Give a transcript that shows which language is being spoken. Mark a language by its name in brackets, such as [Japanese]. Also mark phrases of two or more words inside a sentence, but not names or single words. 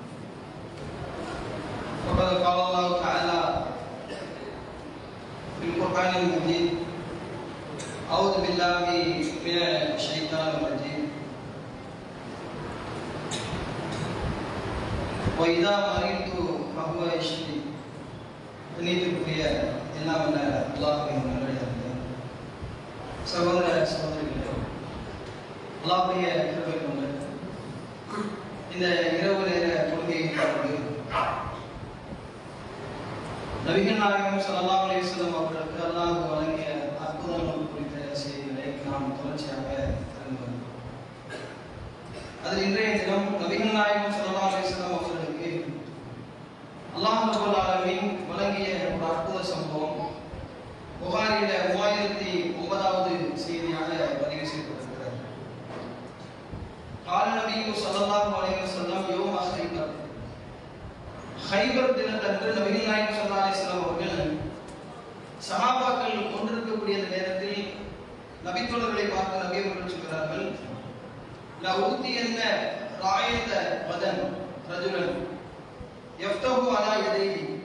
[Arabic] فقد قال الله تعالى في القرآن المجيد أعوذ بالله من الشيطان الرجيم وإذا مرضت فهو يشفي [Tamil] நீதிக்குரிய எல்லாம் வல்ல அல்லாஹ்வின் நல்லடியார்களே, சகோதர சகோதரிகளே, அல்லாஹ்வுடைய கிருபை கொண்டு இந்த இரவு நேர தொழுகையை கொண்டு நபிகள் நாயகம் [Arabic] صلى الله عليه وسلم [Tamil] அவர்களுக்கு அல்லாஹ் வழங்கிய அற்புதங்கள் குறித்த செய்திகளை நாம் தொடர்ச்சியாக அறிந்து வருகிறோம். அதில் இன்றைய தினம் நபிகள் நாயகம் [Arabic] صلى الله عليه وسلم [Tamil] அவர்களுக்கு [Arabic] الله رب العالمين [Tamil] வழங்கிய ஒரு அற்புத சம்பவம் புகாரில 3009வது செய்தியாக பதிவு செய்யப்பட்டிருக்கிறது. [Arabic] قال النبي صلى الله عليه وسلم يوم خيبر [Tamil] ஹைபர் தினத்தன்று நபிகள் நாயகம் [Arabic] صلى الله عليه وسلم [Tamil] அவர்கள் சஹாபாக்கள் கொண்டிருக்கக்கூடிய நேரத்தில் நபித்தோழர்களை பார்த்து நபி அவர்கள் சொல்கிறார்கள், [Arabic] لأعطين الراية غدا رجلا يفتح على يديه,